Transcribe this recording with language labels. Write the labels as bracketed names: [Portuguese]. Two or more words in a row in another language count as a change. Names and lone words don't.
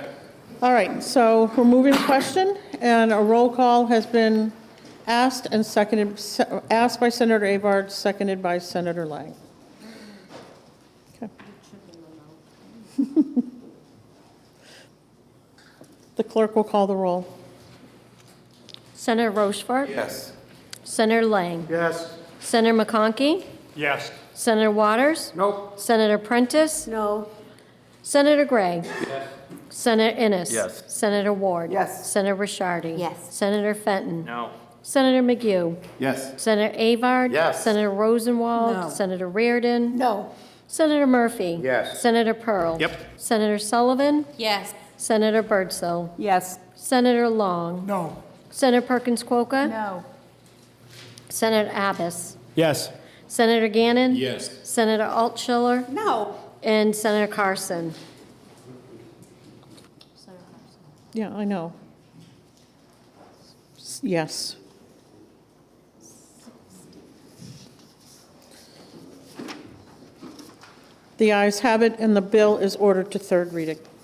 [English] All right, so we're moving the question, and a roll call has been asked and seconded, asked by Senator Avard, seconded by Senator Lang. Okay. The clerk will call the roll. Senator Rochefort? Yes. Senator Lang? Yes. Senator McConkey? Yes. Senator Waters? Nope. Senator Prentiss? No. Senator Gray? Yes. Senator Innes? Yes. Senator Ward? Yes. Senator Rishardi? Yes. Senator Fenton? No. Senator McGough? Yes. Senator Avard? Yes. Senator Rosenwald? No. Senator Reardon? No. Senator Murphy? Yes. Senator Pearl? Yep. Senator Sullivan? Yes. Senator Birdsell? Yes. Senator Long? No. Senator Perkins Quokka? No. Senator Abbas? Yes. Senator Gannon? Yes. Senator Altschiller? No. And Senator Carson? Yeah, I know. Yes. The ayes have it, and the bill is ordered to third reading.